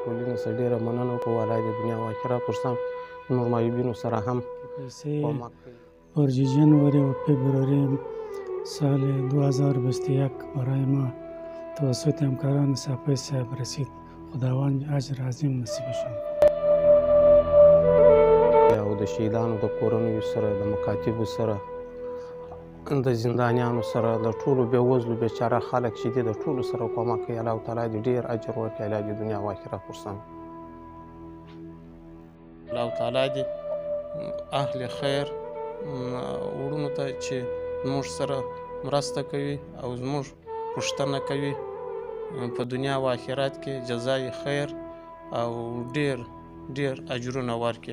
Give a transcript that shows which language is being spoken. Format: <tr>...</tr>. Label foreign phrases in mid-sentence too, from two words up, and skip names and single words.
<ps>نه څه ډېره مننه کوو. الله دې دنیا او آخرت ورسم نور معیوبینو سره هم کمک کوي.</ps> <fa>برج جنوری و فبروری سال 2021 برای ما توسط همکاران سپاه صاحب رسید. خداوند اجر عظیم نصیبشان</fa> <ps>او د شهیدانو د کورنیو سره، د مکاتبو سره، د زندانیانو سره، د ټولو بېوزلو بېچاره خلک چې دي د ټولو سره کومک کوي. الله تعالی دې ډېر اجر ورکړي. الله دې دنیا او آخرت ورسم. الله تعالی دې اهل خیر وروڼو ته چې زموږ سره مرسته کوي او زموږ پوښتنه کوي په دنیا او آخرت کې جزای خیر او ډېر ډېر اجرونه ورکړي.</ps>